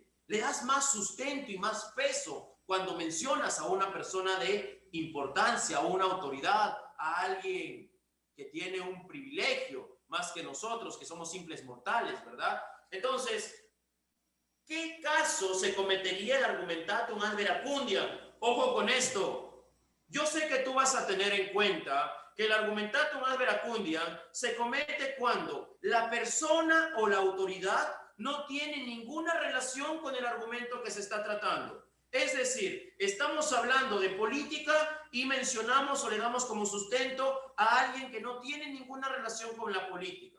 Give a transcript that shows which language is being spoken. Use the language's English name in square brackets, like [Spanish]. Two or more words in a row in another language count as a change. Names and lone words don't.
[Spanish] Le das más sustento y más peso cuando mencionas a una persona de importancia, a una autoridad, a alguien que tiene un privilegio más que nosotros, que somos simples mortales, ¿verdad? Entonces, ¿qué caso se cometería el [Latin] argumentatum ad verecundiam? [Spanish] Ojo con esto. Yo sé que tú vas a tener en cuenta que el [Latin] argumentatum ad verecundiam [Spanish] se comete cuando la persona o la autoridad no tiene ninguna relación con el argumento que se está tratando. Es decir, estamos hablando de política y mencionamos o le damos como sustento a alguien que no tiene ninguna relación con la política.